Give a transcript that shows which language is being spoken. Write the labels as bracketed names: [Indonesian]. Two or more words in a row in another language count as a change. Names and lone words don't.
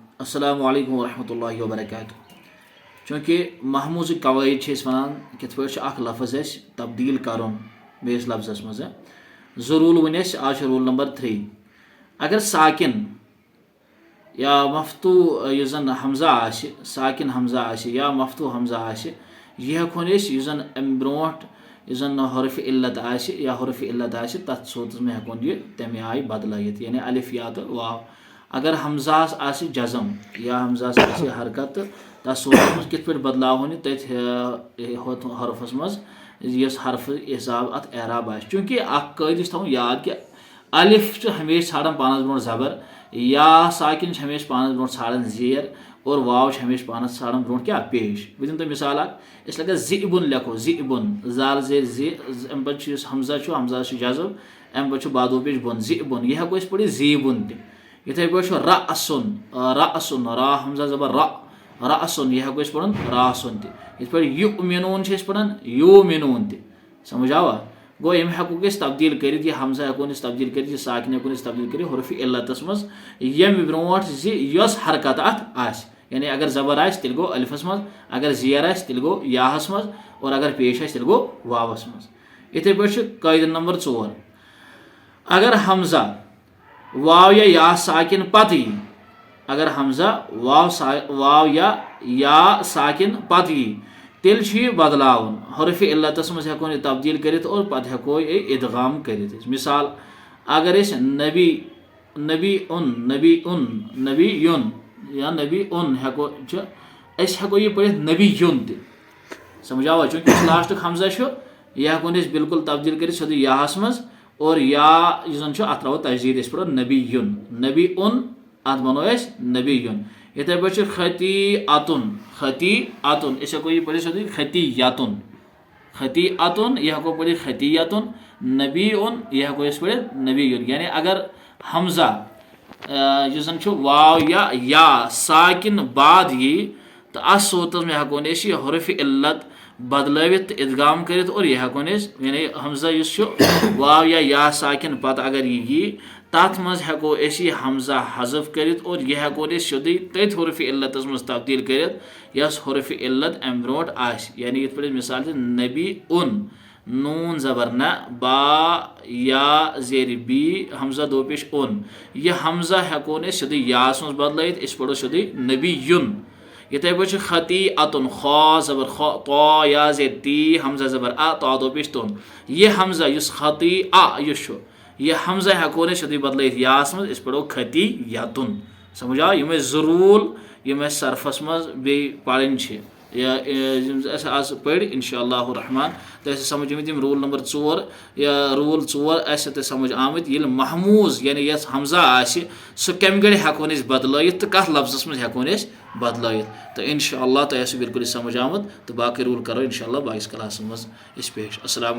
[Arabic] السلام عليكم ورحمة الله وبركاته. [Kashmiri] चूँकि महमूज कवायद वन कित लफ्ज़ तब्दील कर बेस लफ्ज़स मज ज़रूल वन आज [English] rule number [Kashmiri] 3। अगर साकिन या मफतू जन हमजा साकिन हमजा या मफतू हमजा यह हेकोन जन अम ब्रोट जन हरफ इल्लत या हरफ इल्लत तथ सूरत में हेकोन यह तमे आय बदलित यानी अलिफ या तो वाव। अगर हमजास आसि जज़म या हमजास आसि हरकत तथ सूरत में कित बदलावन तथ हरफस मज यस हरफ हिसाब अत एराब आसि। चूँकि कायद थो याद कि अलिफ हमेशा छाड़न पानस ब्रोट जबर, या साकिन हमेशा पानस ब्रोट छाड़न जेर, और वाव हमेशा पानस छाड़न ब्रोट क्या पेश। बह दिन मिसाल इस लगे ज़िबुन लेखो ज़िबुन जाल जेर जे अम पे हमजा हमजा जज़म अम पे बादो पेश बुन ज़िबुन यह हेको पढ़ ज़ीबुन तथे पे रअसुन रअसुन रा हमजा जबर रअसुन यह हेको पढ़न रासुन पे युमिनून पढ़न युमिनून समझ आवा। गो यम हेको तब्दील कर हमजा हेको तब्दील कर साकिन हेको तब्दील कर हरफ इल्लतस मज यम ब्रोट यस हरकत अत आसि। यानी अगर जबर आस तेल गो अलिफस मज, अगर जेर आस तेल गो याहस मज, और अगर पेश आस तेल गो वावस मज। इथे पे कायद नंबर 4। अगर हमजा वाव या साकिन पत यी, अगर हमजा वाव या साकिन पत यी तेल बदलावन हरफ इल्लतस मज हेकोन तब्दील कर और पत हेको इदगाम कर। मिसाल अगर नबी नबी उन नबी युन या नबी उन हेको हेको यह पढ़ नबी युन समझ आवा। चूँकि लास्ट हमजा यह हेकोन बिल्कुल तब्दील कर सोद याहस मज, और या जन अत त्रो तजदीद पढ़ो नबी युन नबी उन अत बनो नबी युन। इथे पे खती अतुन इस हेको यह पढ़ सोद खती अतुन यह हेको पढ़ खती अतुन नबी उन यह हेको पढ़ नबी युन। यानी अगर हमजा जन वाव या साकिन बाद यी तो अस सूरत में हेकोन हरफ इल्लत बदलवित इदगाम कर, और यह हेकोन यानी हमजा वाव या साकिन पत अगर यी तथ मज हेको हमजा हजफ कर, और यह हेकोन सोद तथ हरफ इल्लतस मज तब्दील कर यस हरफ इल्लत अम ब्रोट आस। यानी ये पे मिसाल नबी उन नून जबर न बा या जेर बी हमजा दो पेश उन यह हमजा हेकोन सोद यास मज बदलित इस पढ़ो सोद नबी युन। इथे पे खती अतुन खा जबर ख तो या जेर ती हमजा जबर आ तो दो पेश तुन यह हमजा खती आ यह हमजा हेकोन सोद बदलित यास मज इस पढ़ो खती यातुन। समझ आ यम ज़रूल यम सरफस मज बे पढ़न आज पढ़ इंशाअल्लाह रहमान तो समझ यम [English] rule number [Kashmiri] 4 या रूल 4 समझ आमत ये महमूज यानी यस हमजा सह कम गड़ हेकोन बदलित तो कत लफ्ज़स मज हेकोन बदलित। तो इंशाअल्लाह तो बिल्कुल समझ आमत तो बाकी रूल करो इंशाअल्लाह बाईस क्लास मज पेश।